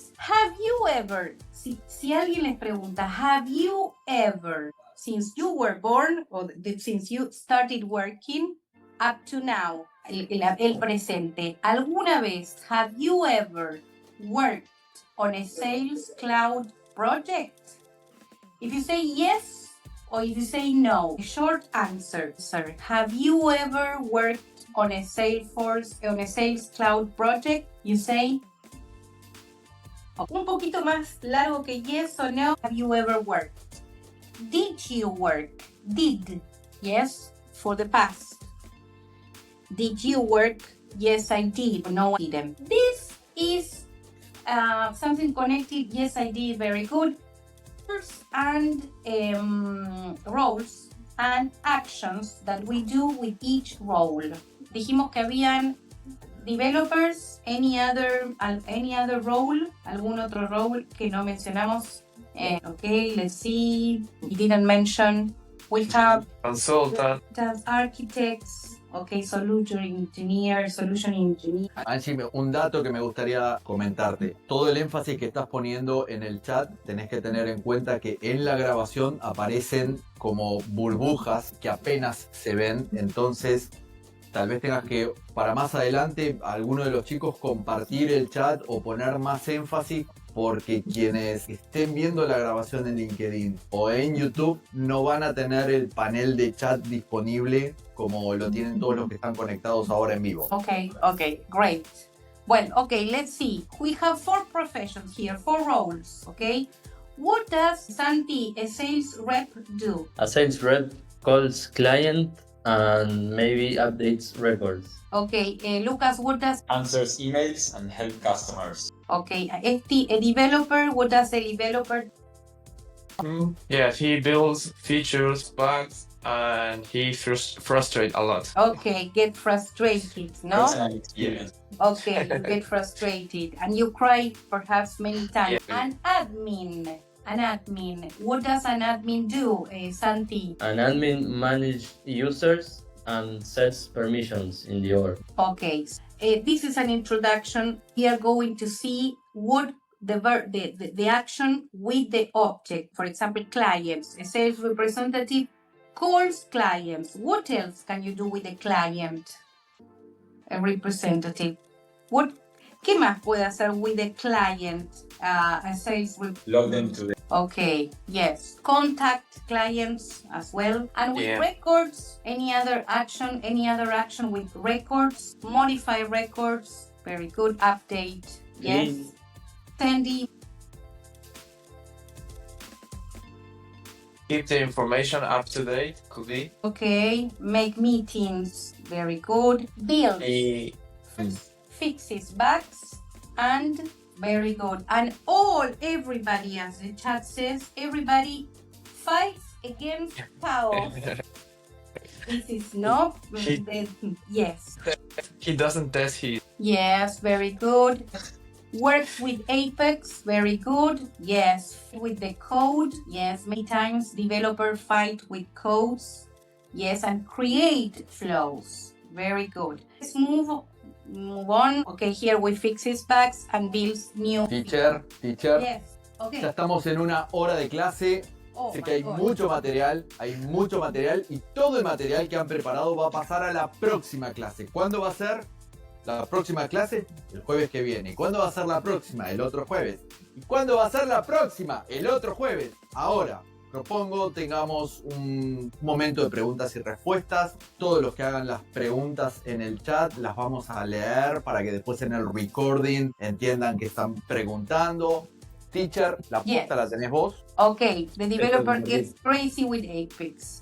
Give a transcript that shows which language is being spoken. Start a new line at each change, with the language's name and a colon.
English: Have you ever,
Spanish: si alguien les pregunta,
English: have you ever, since you were born or since you started working up to now,
Spanish: el presente, ¿alguna vez
English: have you ever worked on a Sales Cloud project? If you say yes or if you say no, a short answer, sir. Have you ever worked on a Salesforce, on a Sales Cloud project? You say
Spanish: un poquito más largo que
English: yes or no. Have you ever worked? Did you work? Did. Yes, for the past. Did you work? Yes, I did. No, I didn't. This is something connected. Yes, I did. Very good. And roles and actions that we do with each role.
Spanish: Dijimos que habían developers,
English: any other role,
Spanish: algún otro role que no mencionamos.
English: Okay, let's see. We didn't mention. We have Consultant. Architects. Okay, solution engineer.
Spanish: Angie, un dato que me gustaría comentarte. Todo el énfasis que estás poniendo en el chat, tenés que tener en cuenta que en la grabación aparecen como burbujas que apenas se ven. Entonces, tal vez tengas que, para más adelante, alguno de los chicos compartir el chat o poner más énfasis, porque quienes estén viendo la grabación en LinkedIn o en YouTube no van a tener el panel de chat disponible como lo tienen todos los que están conectados ahora en vivo.
English: Okay, great. Well, okay, let's see. We have 4 professions here, 4 roles, okay? What does, Santi, a sales rep do? A sales rep calls client and maybe updates records. Okay, Lucas, what does... Answers emails and help customers. Okay, a developer, what does a developer... Yeah, he builds features, bugs, and he frustrates a lot. Okay, get frustrated, no? Personal experience. Okay, you get frustrated and you cry perhaps many times. Yeah. An admin. What does an admin do, Santi? An admin manages users and sets permissions in the org. Okay, this is an introduction. We are going to see what the action with the object. For example, clients. A sales representative calls clients. What else can you do with a client? A representative.
Spanish: ¿Qué más puede hacer
English: with a client? A sales Log them to the Okay, yes. Contact clients as well. And with records, any other action with records, modify records, very good. Update, yes. Sandy. Keep the information up to date, could be. Okay, make meetings, very good. Build, fixes bugs, and very good. And everybody, as the chat says, everybody fights against chaos. This is not, yes. He doesn't test his. Yes, very good. Works with Apex, very good. Yes, with the code. Yes, many times developer fight with codes. Yes, and create flows. Very good. Let's move on. Okay, here we fix his bugs and builds new. Teacher. Yes, okay.
Spanish: Ya estamos en una hora de clase. Sé que hay mucho material y todo el material que han preparado va a pasar a la próxima clase. ¿Cuándo va a ser la próxima clase? El jueves que viene. ¿Y cuándo va a ser la próxima? El otro jueves. ¿Y cuándo va a ser la próxima? El otro jueves. Ahora, propongo tengamos un momento de preguntas y respuestas. Todos los que hagan las preguntas en el chat las vamos a leer para que después en el recording entiendan que están preguntando. Teacher, la posta la tenés vos.
English: Okay, the developer gets crazy with Apex.